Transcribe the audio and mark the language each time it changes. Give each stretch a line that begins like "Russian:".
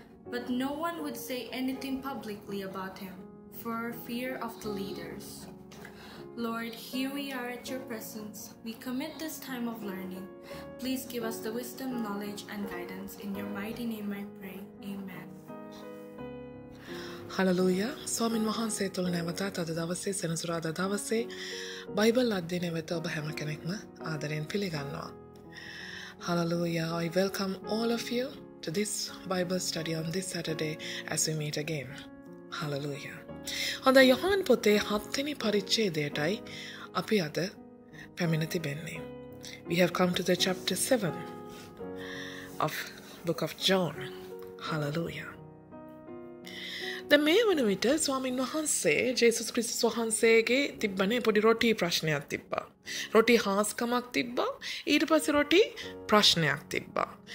English: But no one would say anything publicly about him, for fear of the leaders. Lord, here we are at your presence. We commit this time of learning. Please give us the wisdom, knowledge, and guidance. In your mighty name I pray. Amen.
Sinhala: Hallelujah. ස්වාමින් වහන්සේ තුළ නැවතත් අද දවසේ සෙනසුරාදා දවසේ Bible අධ්‍යයනය වෙත ඔබ හැම කෙනෙක්ම ආදරයෙන් පිළිගන්නවා.
English: Hallelujah. I welcome all of you to this Bible study on this Saturday as we meet again. Hallelujah.
Sinhala: හොඳ යොහාන් පොතේ 7 වෙනි පරිච්ඡේදයටයි අපි අද පැමිණ තිබෙන්නේ.
English: We have come to the chapter 7 of book of John. Hallelujah.
Sinhala: දැන් මේ වන විට ස්වාමින් වහන්සේ ජේසුස් ක්‍රිස්තුස් වහන්සේගේ තිබ්බනේ පොඩි රොටි ප්‍රශ්නයක් තිබ්බා. රොටි හාස්කමක් තිබ්බා. ඊට පස්සේ රොටි ප්‍රශ්නයක් තිබ්බා.